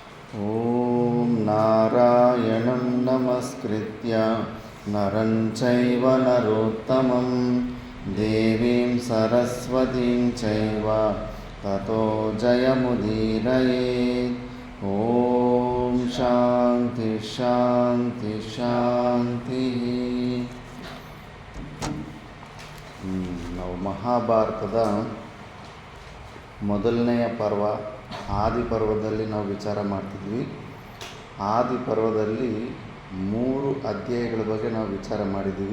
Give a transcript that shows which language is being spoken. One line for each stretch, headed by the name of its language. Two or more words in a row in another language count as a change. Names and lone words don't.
Sanskrit: ಓಂ ನಾರಾಯಣಂ ನಮಸ್ಕೃತ್ಯ ನರಂ ಚೈವ ನರೋತ್ತಮಂ ದೇವೀಂ ಸರಸ್ವತೀಂ ಚೈವ ತತೋ ಜಯಮುದೀರಯೇತ್. ಓಂ ಶಾಂತಿ ಶಾಂತಿ ಶಾಂತಿ.
Kannada: ನಾವು ಮಹಾಭಾರತದ ಮೊದಲನೆಯ ಪರ್ವ ಆದಿ ಪರ್ವದಲ್ಲಿ ನಾವು ವಿಚಾರ ಮಾಡ್ತಿದ್ವಿ. ಆದಿ ಪರ್ವದಲ್ಲಿ 3 ಅಧ್ಯಾಯಗಳ ಬಗ್ಗೆ ನಾವು ವಿಚಾರ ಮಾಡಿದ್ದೀವಿ.